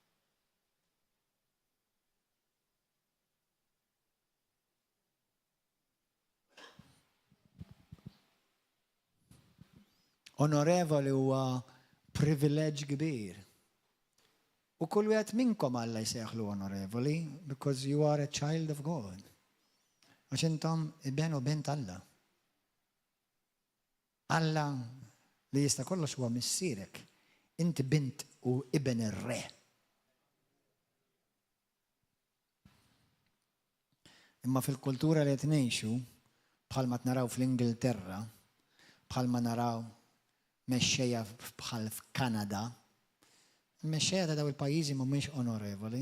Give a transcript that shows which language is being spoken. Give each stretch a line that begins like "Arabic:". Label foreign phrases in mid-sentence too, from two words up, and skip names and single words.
Maltese: Onorevoli huwa privileġġ kbir. U kull wieħed minnkom Alla jsejħlu onorevoli
English: because you are a child of God.
Maltese: Għax intom ibn u bint Alla. Alla li jista' kollox huwa missierek. Inti bint u ibn ir-re. Imma fil-kultura li qed ngħixu bħalma naraw fl-Ingilterra, bħalma naraw mexxejja bħal f'Kanada, il-mexxejja ta' daw il-pajjiżi mhumiex onorevoli.